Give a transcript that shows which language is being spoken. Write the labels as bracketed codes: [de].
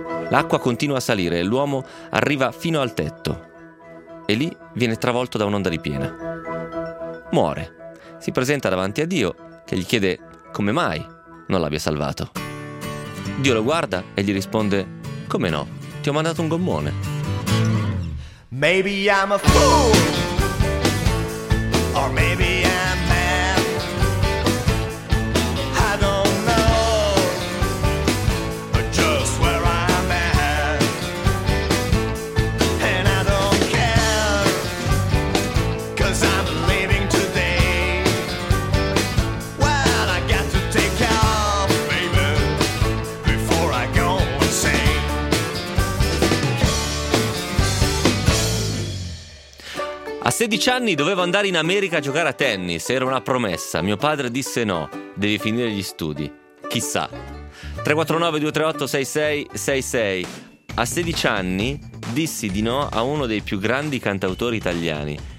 [it] L'acqua continua a salire e l'uomo arriva fino al tetto. E lì viene travolto da un'onda di piena. Muore. Si presenta davanti a Dio, che gli chiede come mai non l'abbia salvato. Dio lo guarda e gli risponde: come no? Ti ho mandato un gommone. [en] Maybe I'm a fool, or maybe I'm mad. I don't know, but just where I'm at. And I don't care, 'cause I'm leaving today. Well, I got to take off, baby, before I go insane. [it] A 16 anni dovevo andare in America a giocare a tennis, era una promessa. Mio padre disse no, devi finire gli studi. Chissà. 349-238-6666. A 16 anni dissi di no a uno dei più grandi cantautori italiani.